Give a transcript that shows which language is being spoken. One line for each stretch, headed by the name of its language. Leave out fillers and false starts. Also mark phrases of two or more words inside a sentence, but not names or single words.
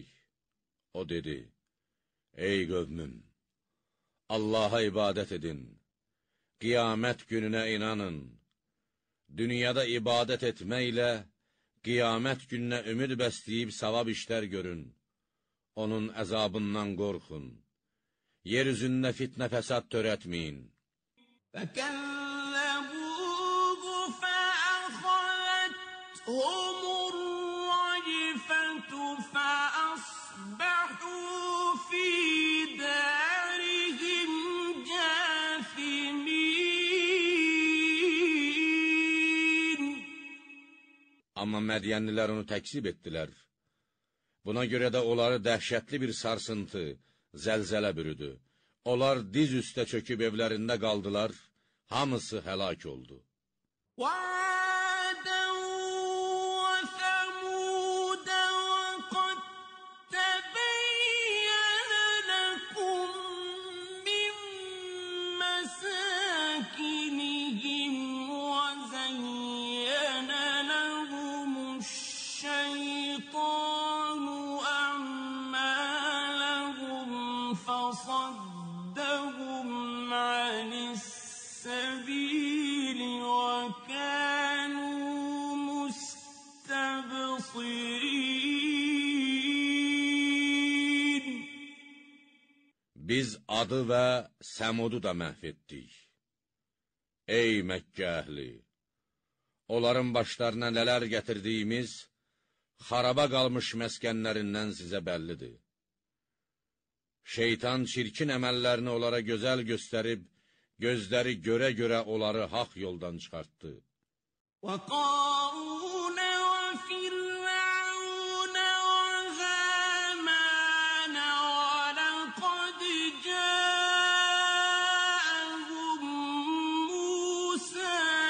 Azerbaijani: O dedi, ey qövmüm, Allaha ibadət edin, qiyamət gününə inanın, dünyada ibadət etməklə, qiyamət gününə ümid bəsləyib savab işlər görün, onun əzabından qorxun, yer üzündə fitnə fəsad törətməyin.
Arabic: فَكَذَّبُوهُ فَأَخَذَتْهُمُ الرَّجْفَةُ فَأَصْبَحُوا فِي دَارِهِمْ جَاثِمِينَ.
Azerbaijani: Amma Mədiyənlilər onu təksib etdilər. Buna görə də onları dəhşətli bir sarsıntı, zəlzələ bürüdü. Onlar diz üstə çöküb evlərində qaldılar, hamısı həlak oldu.
Arabic: وَعَادًا وَثَمُودَ وَقَدْ تَبَيَّنَ لَكُم مِّن مَّسَاكِنِهِمْ وَزَيَّنَ لَهُمُ الشَّيْطَانُ أَعْمَالَهُمْ فَصَدَّهُمْ عَنِ السَّبِيلِ وَكَانُوا مُسْتَبْصِرِينَ.
Azerbaijani: Biz Adı və Səmudu da məhv etdik. Ey Məkkə əhli! Onların başlarına nələr gətirdiyimiz, xaraba qalmış məskənlərindən sizə bəllidir. Şeytan çirkin əməllərini onlara gözəl göstərib, gözləri görə-görə onları haqq yoldan çıxartdı.
Arabic: وَقَارُونَ وَفِرْعَوْنَ وَهَامَانَ وَلَقَدْ جَاءَهُم مُّوسَىٰ